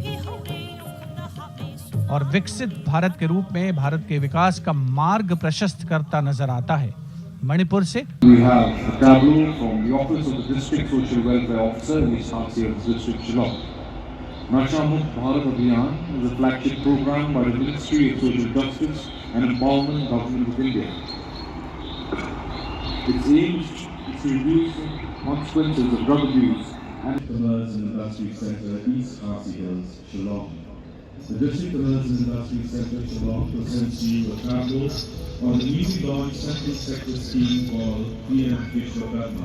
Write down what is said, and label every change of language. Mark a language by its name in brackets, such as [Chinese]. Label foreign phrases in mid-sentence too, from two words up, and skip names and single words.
[Hindi] और विकसित भारत के रूप में भारत के विकास का मार्ग प्रशस्त करता नजर आता है। मणिपुर से [English] We have a tableau from the office of the district social welfare officer in East Hansiyas district Shillong. Nasha Mukt Bharat Abhiyan is a flagship program by the Ministry of Social Justice and Empowerment Government of India. Its aim is to reduce consequences of drug abuse and Commerce and Industry Centre East Khasi Hills, Shillong. The District Commerce and Industry Centre Shillong presents you a tableau on the newly launched central sector scheme called PM Vishwakarma.